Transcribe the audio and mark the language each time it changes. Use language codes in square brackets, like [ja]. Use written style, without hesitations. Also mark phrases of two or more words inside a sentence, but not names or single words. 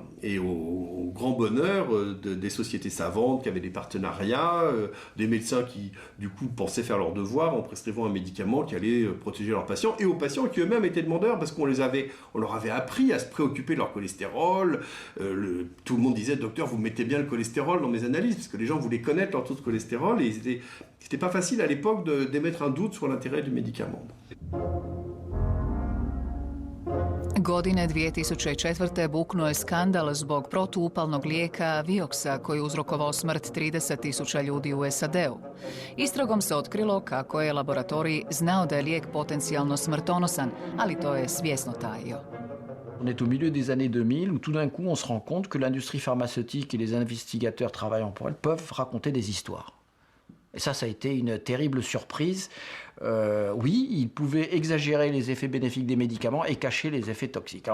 [fr] Et au grand bonheur des sociétés savantes qui avaient des partenariats, des médecins qui, du coup, pensaient faire leur devoir en prescrivant un médicament qui allait protéger leurs patients, et aux patients qui eux-mêmes étaient demandeurs parce qu'on leur avait appris à se préoccuper de leur cholestérol. Tout le monde disait, docteur, vous mettez bien le cholestérol dans mes analyses, parce que les gens voulaient connaître leur taux de cholestérol, et c'était pas facile à l'époque d'émettre un doute sur l'intérêt du médicament. [hr] Godine 2004. buknuo je skandal zbog protuupalnog lijeka Vioxa koji je uzrokovao smrt 30.000 ljudi u SAD-u. Istragom se otkrilo kako je laboratorij znao da je lijek potencijalno smrtonosan, ali to je svjesno tajio. [fr] On est au milieu des années 2000 où tout d'un coup on se rend compte que l'industrie pharmaceutique et les investigateurs travaillant pour elle peuvent raconter des histoires. Et ça a été une terrible surprise. Oui, ils pouvaient exagérer les effets bénéfiques des médicaments et cacher les effets toxiques.